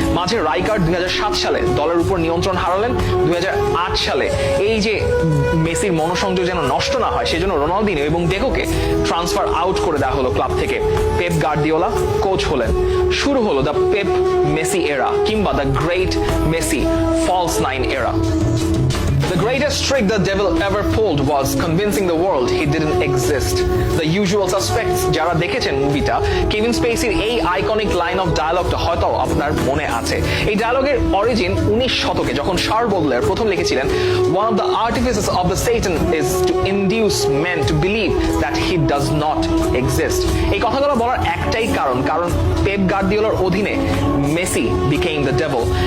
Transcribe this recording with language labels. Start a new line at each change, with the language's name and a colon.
Bangla: মাঝে রাইকার্ড 2007 সালে দলের উপর নিয়ন্ত্রণ হারালেন। 2008 সালে এই যে মেসির মনোসংযোগ যেন নষ্ট না হয় সেজন্য রোনালদিনিও এবং ডেকোকে ট্রান্সফার আউট করে দেওয়া হলো ক্লাব থেকে। পেপ গার্দিওলা কোচ হলেন। শুরু হলো দ্য পেপ মেসি এরা কিংবা the great Messi false nine এরা।
English: The greatest trick the devil ever pulled was convincing the world he didn't exist.
Bangla: The usual suspects যারা দেখেছেন মুভিটা, কেভিন স্পেসির এই আইকনিক লাইন অফ ডায়ালগটা হয়তো আপনার মনে আছে। এই ডায়ালগের অরিজিন 19 শতকে যখন শার্ল বোডলেয়ার প্রথম লিখেছিলেন,
English: one of the artifices of the Satan is to induce men to believe that he does not exist.
Bangla: এই কথাগুলো বলার একটাই কারণ পেপ গার্দিওলার অধীনে মেসি
English: became the devil.